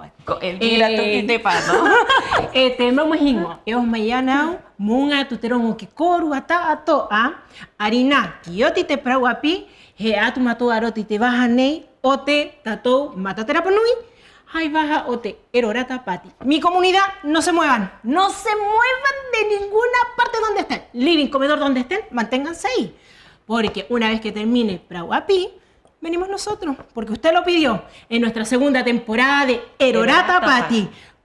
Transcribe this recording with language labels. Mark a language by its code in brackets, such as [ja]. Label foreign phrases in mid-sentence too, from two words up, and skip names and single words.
[rap] Elvira tu ki te pano. Te mamuhingo, e o mai anau, munga tu te rongo ki korua ta atoa, arina ki oti te prau api, he atu matoa roti te waha nei, o te tatou mata te Rapa Nui, hai waha o te erora tapati. [es] Mi comunidad, no se muevan de ninguna parte donde estén. Living, comedor, donde estén, manténganse ahí. Porque una vez que termine Prau Api, venimos nosotros, porque usted lo pidió en nuestra segunda temporada de Erora Tapati.